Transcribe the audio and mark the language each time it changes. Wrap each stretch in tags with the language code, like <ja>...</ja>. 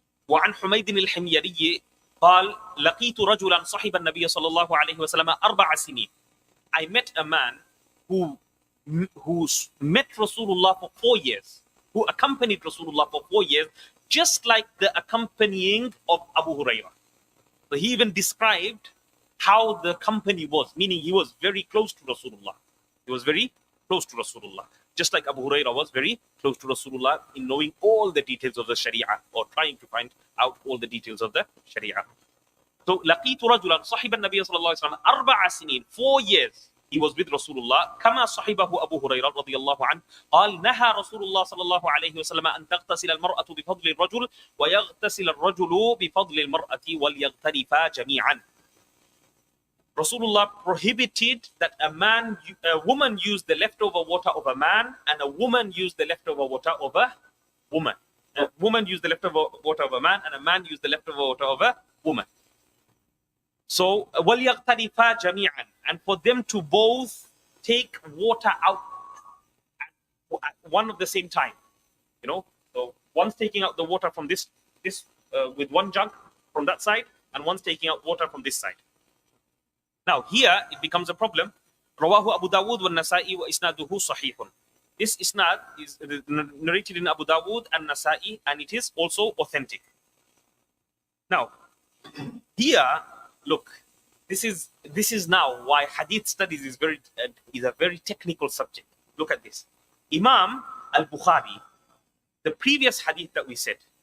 <ar>وعن حميد الحميري قال لقيت رجلا صحب النبي صلى الله عليه وسلم 4 سنين.</ar> <en>I met a man who met Rasulullah for 4 years, who accompanied Rasulullah for 4 years, just like the accompanying of Abu Hurairah. So he even described how the company was, meaning he was very close to Rasulullah. He was very close to Rasulullah. Just like Abu Hurairah was very close to Rasulullah in knowing all the details of the Sharia, or trying to find out all the details of the Sharia.</en> <ar>So, لَقِيتُ رَجُلًا صَحِبَ النَّبِيَّ صلى الله عليه وسلم 4 سنين,</ar> <en>4 years he was with Rasulullah.</en> <ar>كما صحبه أبو هريرة رضي الله عنه قال نهى رسول الله صلى الله عليه وسلم أن تغتسل المرأة بفضل الرجل ويغتسل الرجل بفضل المرأة وليغترفا جميعا.</ar> <en>Rasulullah prohibited that a woman use the leftover water of a man, and a woman use the leftover water of a woman. A woman use the leftover water of a man, and a man use the leftover water of a woman. So,</en> <ar>وَلْيَغْتَرِفَا جَمِيعًا,</ar> <en>and for them to both take water out at one of the same time. So one's taking out the water from this with one jug from that side, and one's taking out water from this side. Now here it becomes a problem.</en> <ar>رواه أبو داود والنسائي وإسناده صحيح.</ar> <en>This isnad is narrated in Abu Dawud and Nasa'i, and it is also authentic. Now, here, look, this is now why hadith studies is a very technical subject. Look at this. Imam al-Bukhari, the previous hadith that we said,</en>